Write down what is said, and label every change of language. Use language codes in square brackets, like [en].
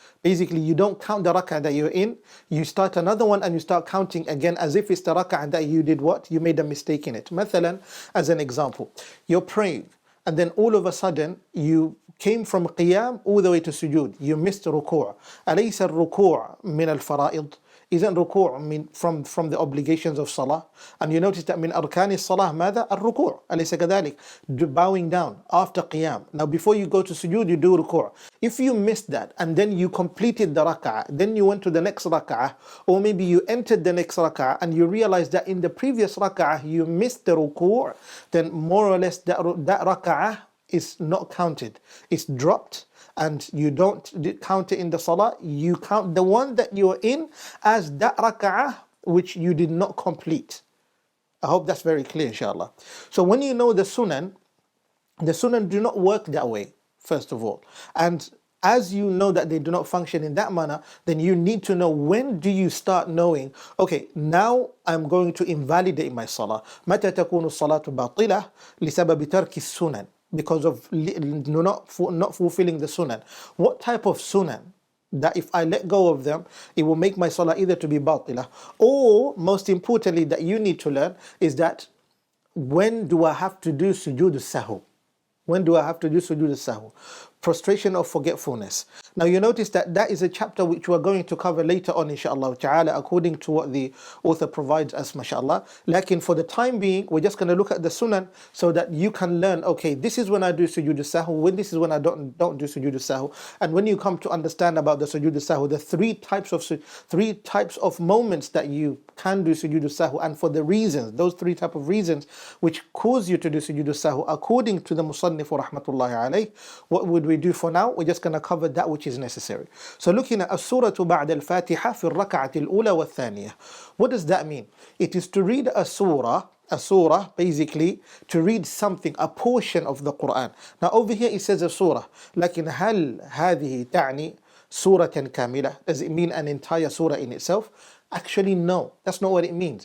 [en] Basically, you don't count the rak'ah that you're in, you start another one and you start counting again as if it's the rak'ah that you did what? You made a mistake in it. Mathalan, as an example, you're praying and then all of a sudden you came from qiyam all the way to sujood. You missed ruku'. [ar] أليس الركوع من الفرائض? [en] Isn't ruku' from the obligations of salah? And you notice that [ar] من أركان الصلاة ماذا؟ الركوع. أليس كذلك? [en] Bowing down after qiyam. Now before you go to sujood, you do ruku'. If you missed that and then you completed the rak'ah, then you went to the next rak'ah, or maybe you entered the next rak'ah and you realized that in the previous rak'ah you missed the ruku', then more or less that rak'ah is not counted. It's dropped, and you don't count it in the salah. You count the one that you're in as that rak'ah which you did not complete. I hope that's very clear, inshallah. So when you know the Sunan do not work that way, first of all. And as you know that they do not function in that manner, then you need to know when do you start knowing, okay, now I'm going to invalidate my salah. [ar] متى تكون الصلاة باطلة لسبب ترك السنن, [en] because of not fulfilling the Sunan. What type of Sunan? That if I let go of them, it will make my salah either to be batila, or most importantly that you need to learn is that when do I have to do sujood sahu? When do I have to do sujood sahu? Prostration of forgetfulness. Now you notice that is a chapter which we're going to cover later on, inshallah ta'ala, according to what the author provides us, mashallah. Lakin for the time being, we're just going to look at the Sunan so that you can learn, okay, this is when I do sujood sahu, this is when I don't do sujood sahu. And when you come to understand about the sujood sahu, the three types of moments that you can do sujood sahu, and for the reasons, those three types of reasons which cause you to do sujood sahu, according to the Musannif rahmatullahi alayh, what would we do for now? We're just going to cover that which is necessary. So looking at Surah [ar] بعد الفاتحة في الركعة الأولى والثانية. [en] What does that mean? It is to read a surah basically to read something, a portion of the Quran. Now over here it says a surah, [ar] لكن هل هذه تعني سورة كاملة? [en] Does it mean an entire surah in itself? Actually no, that's not what it means.